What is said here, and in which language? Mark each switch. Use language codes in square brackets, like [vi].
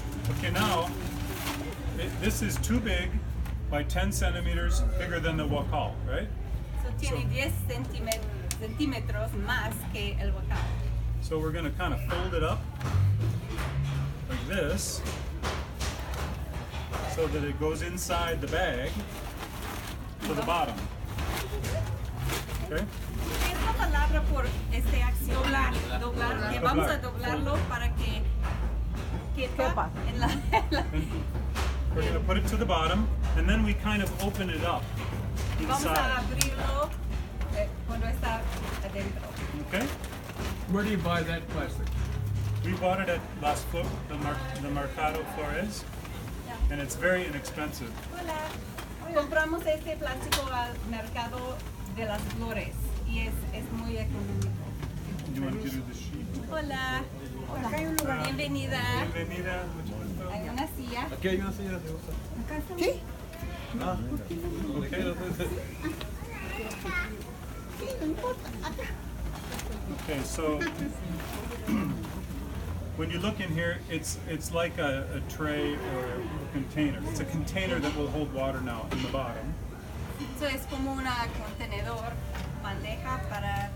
[en] Okay, now this is too big by 10 centimeters bigger than the wakal, right? [es] So tiene 10 centímetros más que el guacal. [en] So we're going to kind of fold it up like this so that it goes inside the bag to the bottom. Okay? [es] ¿Qué es la palabra por acción? Doblar. Que vamos a doblarlo para que quepa en la [en] We're going to put it to the bottom, and then we kind of open it up [es] Vamos a [en] inside. [es] abrirlo cuando está adentro. [en] Okay? Where do you buy that plastic? We bought it at Las Flores, the Mercado Flores, and it's very inexpensive. [es] Hola. Compramos este plástico al mercado de las flores y es muy económico. [en] You want to do the sheet? [es] Hola. Acá hay un lugar. Bienvenida. Bienvenida, mucho gusto. Hay una silla. Aquí hay una silla de usa. ¿Sí? [en] Ah, okay. Okay, so when you look in here, it's like a tray or a container. It's a container that will hold water now in the bottom. [es] So es como una contenedor, bandeja para.